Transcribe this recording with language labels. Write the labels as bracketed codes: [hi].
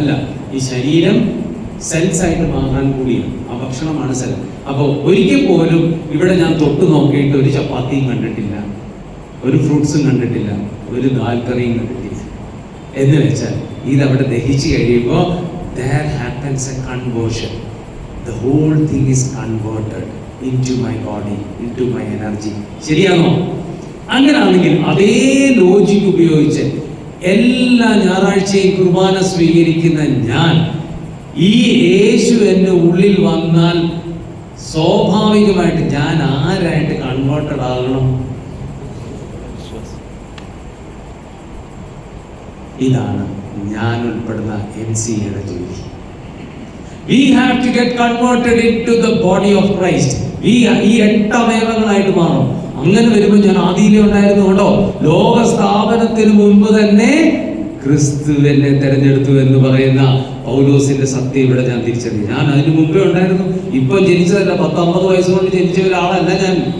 [ml] അല്ല, ഈ ശരീരം സെൽസ് ആയിട്ട് മാറാൻ കൂടിയാണ്. ആ ഭക്ഷണമാണ് സെൽ. അപ്പോൾ ഒരിക്കൽ പോലും ഇവിടെ ഞാൻ തൊട്ട് നോക്കിയിട്ട് ഒരു ചപ്പാത്തിയും കണ്ടിട്ടില്ല, ഒരു ഫ്രൂട്ട്സും കണ്ടിട്ടില്ല, ഒരു ദാൽ കറിയും കണ്ടിട്ടില്ല. എന്ന് വെച്ചാൽ ഇതവിടെ ദഹിച്ച് കഴിയുമ്പോൾ [en] there happens a conversion. The whole thing is converted into my body, into my energy. [ml] ശരിയാണോ? അങ്ങനെയാണെങ്കിൽ അതേ ലോജിക് ഉപയോഗിച്ച് എല്ലാ ഞായറാഴ്ചയും കുർബാന സ്വീകരിക്കുന്ന ഞാൻ, ഈ യേശു എൻ്റെ ഉള്ളിൽ വന്നാൽ സ്വാഭാവികമായിട്ട് ഞാൻ ആരായിട്ട് കൺവേർട്ടഡ് ആകണം? ഇതാണ് ഞാൻ ഉൾപ്പെടുന്ന MCAയുടെ ജോലി. [en] We have to get converted into the body of Christ. [ml] ഈ 8 അവയവങ്ങളായിട്ട് മാറും. അങ്ങനെ വരുമ്പോൾ ഞാൻ ആദിയിലെ ഉണ്ടായിരുന്നു കൊണ്ടോ, ലോക സ്ഥാപനത്തിന് മുമ്പ് തന്നെ ക്രിസ്തു എന്നെ തെരഞ്ഞെടുത്തു എന്ന് പറയുന്ന പൗലോസിന്റെ സത്യം ഇവിടെ ഞാൻ തിരിച്ചറിഞ്ഞു. ഞാൻ അതിന് മുമ്പേ ഉണ്ടായിരുന്നു. ഇപ്പൊ ജനിച്ചതല്ല, 10-50 വയസ്സുകൊണ്ട് ജനിച്ച ഒരാളല്ല ഞാൻ.